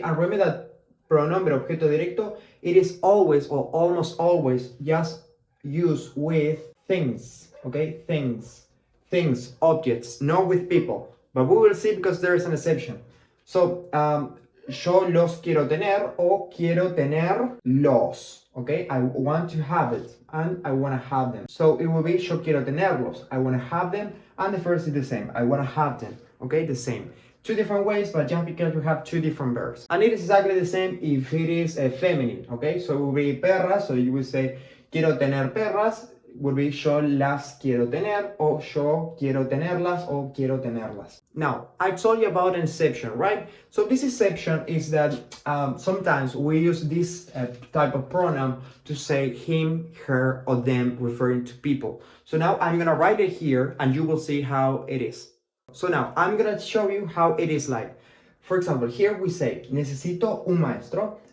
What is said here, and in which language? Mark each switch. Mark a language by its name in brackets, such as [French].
[English] And remember that [Spanish] pronombre objeto directo, [English] it is always or almost always just used with things, okay? Things, objects, not with people. But we will see because there is an exception. [Spanish] So, yo los quiero tener o quiero tener los, okay? [English] I want to have it and I want to have them. So it will be [Spanish] yo quiero tenerlos, [English] I want to have them, and the first is the same, I want to have them, okay? The same. Two different ways, but just because we have two different verbs. And it is exactly the same if it is a feminine, okay? So it will be perras, so you will say [Spanish] quiero tener perras, [English] would be [Spanish] yo las quiero tener, or yo quiero tenerlas, or quiero tenerlas. [English] Now, I told you about inception, right? So this inception is that sometimes we use this type of pronoun to say him, her, or them, referring to people. So now I'm gonna write it here and you will see how it is. So now I'm gonna show you how it is like. For example, here we say, [Spanish] necesito un maestro.